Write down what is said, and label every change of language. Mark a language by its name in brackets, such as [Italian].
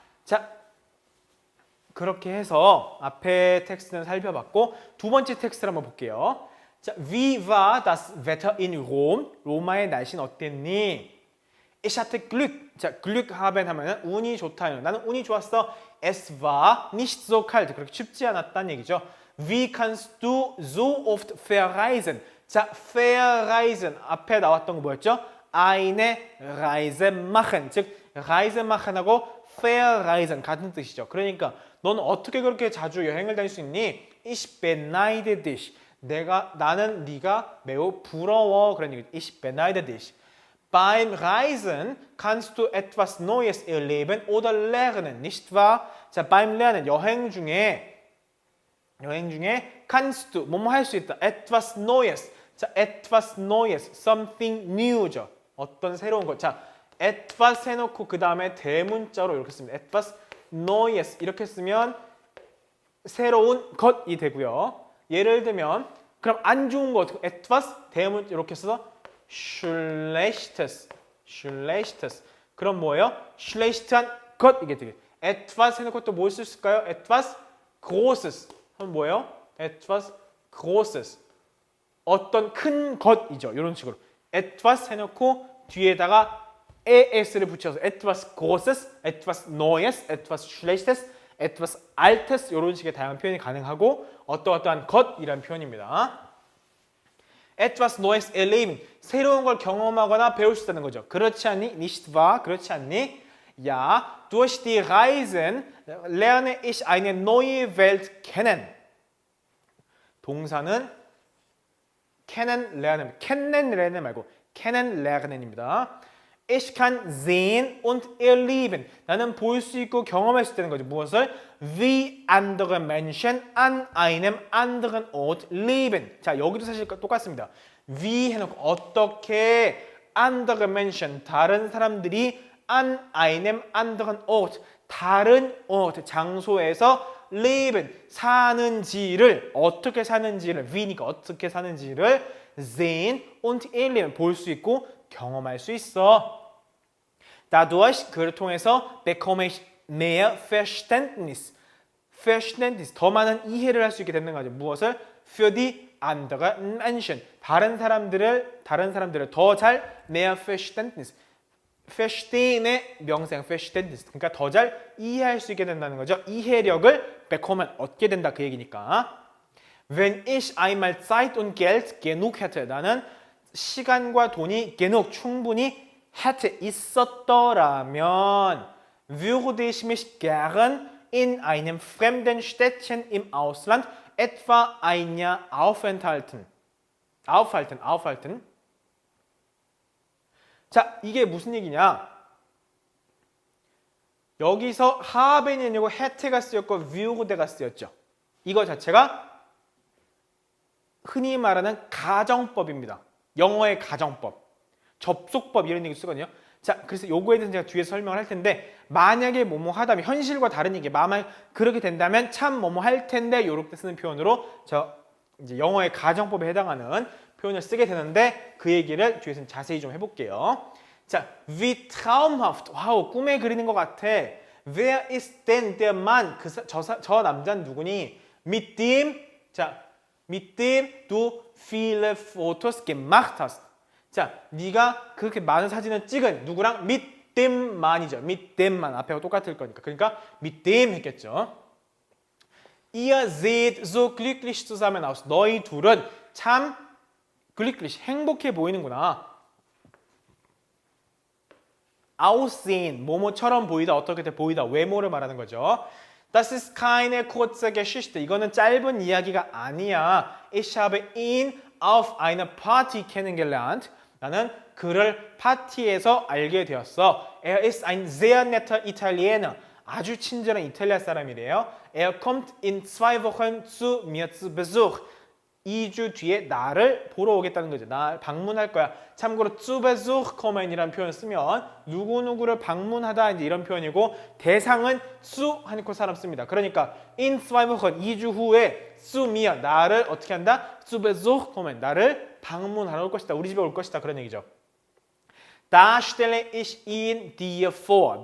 [Korean] 자, 그렇게 해서 앞에 텍스트는 살펴봤고 두 번째 텍스트를 한번 볼게요. [German] 자, wie war das Wetter in Rom? [Korean] 로마의 날씨는 어땠니? [German] Ich hatte Glück. [Korean] 자, Glück haben 하면은 운이 좋다. 나는 운이 좋았어. [German] Es war nicht so kalt. [Korean] 그렇게 춥지 않았다는 얘기죠. [German] Wie kannst du so oft verreisen? [Korean] 자, verreisen 앞에 나왔던 거 뭐였죠? [German] eine Reise machen. [Korean] 즉, Reise machen하고 verreisen 같은 뜻이죠. 그러니까 너는 어떻게 그렇게 자주 여행을 다닐 수 있니? [German] Ich beneide dich. [Korean] 나는 네가 매우 부러워. 그런 얘기죠. [German] Ich beneide dich. Beim Reisen kannst du etwas Neues erleben oder lernen, nicht wahr? [Korean] 자, beim Lernen 여행 중에 kannst du 뭐뭐 할 수 있다. [German] etwas Neues. 자, etwas Neues, [English] something new [German] 죠. [Korean] 어떤 새로운 것. 자, etwas 해놓고 그 다음에 대문자로 이렇게 씁니다. etwas Neues 이렇게 쓰면 새로운 것이 되고요. 예를 들면 그럼 안 좋은 거 어떻게 etwas 대문 이렇게 써서 schlechtes 그럼 뭐예요? schlecht한 것 이게 되게 etwas 해놓고 또 뭘 쓸 수 있을까요? etwas großes 그럼 뭐예요? etwas großes 어떤 큰 것이죠. 이런 식으로 etwas 해놓고 뒤에다가 es를 붙여서 etwas großes, etwas neues, etwas schlechtes, etwas altes 이런 식의 다양한 표현이 가능하고 어떠한 것이란 표현입니다. etwas neues erleben 새로운 걸 경험하거나 배울 수 있다는 거죠. 그렇지 않니? [German] nicht wahr? [Korean] 그렇지 않니? [German] Ja, durch die Reisen lerne ich eine neue Welt kennen. [Korean] 동사는 kennenlernen 말고 kennenlernen입니다. [German] Ich kann sehen und erleben. [Korean] 나는 볼 수 있고 경험할 수 있다는 거죠. 무엇을? [German] Wie andere Menschen an einem anderen Ort leben. [Korean] 자, 여기도 사실 똑같습니다. Wie 해놓고 어떻게 andere Menschen, 다른 사람들이 [German] an einem anderen Ort, [Korean] 다른 장소에서 leben, 사는지를, 어떻게 사는지를, wie니까 어떻게 사는지를 sehen und erleben, 볼 수 있고 경험할 수 있어. Dadurch 그를 통해서 [German] bekomme ich mehr Verständnis, [Korean] 더 많은 이해를 할 수 있게 되는 거죠. 무엇을? [German] Für die anderen Menschen, [Korean] 다른 사람들을 더 잘 mehr Verständnis, verstehen의 명사형 Verständnis, 그러니까 더 잘 이해할 수 있게 된다는 거죠. 이해력을 bekommen 얻게 된다 그 얘기니까. [German] Wenn ich einmal Zeit und Geld genug hätte, [Korean] 나는 시간과 돈이 [German] genug 충분히 hätte [Korean] 있었더라면 [German] würde ich mich gern in einem fremden Städtchen im Ausland etwa ein Jahr aufhalten. [Korean] 자, 이게 무슨 얘기냐? 여기서 haben이 아니고 hätte가 쓰였고 würde가 쓰였죠. 이거 자체가 흔히 말하는 가정법입니다. 영어의 가정법, 접속법 이런 얘기 쓰거든요. 자, 그래서 요거에 대해서 제가 뒤에 설명을 할 텐데 만약에 뭐뭐 하다면 현실과 다른 얘기, 만약 그렇게 된다면 참 뭐뭐 할 텐데 요렇게 쓰는 표현으로 저 이제 영어의 가정법에 해당하는 표현을 쓰게 되는데 그 얘기를 뒤에서 자세히 좀 해볼게요. [German] 자, wie traumhaft. [Korean] 와우, 꿈에 그리는 것 같아. [German] Wer ist denn der Mann? [Korean] 저 남자는 누구니? [German] Mit dem, 자, mit dem du viele Fotos gemacht hast. [Korean] 자, 네가 그렇게 많은 사진을 찍은 누구랑? [German] mit dem Mann이죠. mit dem Mann. [Korean] 앞에가 똑같을 거니까. 그러니까 mit dem 했겠죠. [German] Ihr seht so glücklich zusammen aus. [Korean] 너희 둘은 참 glücklich, 행복해 보이는구나. aussehen, 뭐뭐처럼 보이다, 어떻게 보이다, 외모를 말하는 거죠. [German] Das ist keine kurze Geschichte. [Korean] 이거는 짧은 이야기가 아니야. [German] Ich habe ihn auf einer Party kennengelernt. [Korean] 나는 그를 파티에서 알게 되었어. [German] Er ist ein sehr netter Italiener. [Korean] 아주 친절한 이탈리아 사람이래요. [German] Er kommt in 2 Wochen zu mir zu Besuch. [Korean] 2주 뒤에 나를 보러 오겠다는 거죠. 나 방문할 거야. 참고로 zu Besuch kommen이라는 표현을 쓰면 누구누구를 방문하다 이제 이런 표현이고 대상은 zu 하니까 사람 씁니다. 그러니까 in 2 Wochen 2주 후에 zu mir 나를 어떻게 한다? zu Besuch kommen 나를 방문하러 올 것이다. 우리 집에 올 것이다. 그런 얘기죠. [German] Da stelle ich ihn dir vor.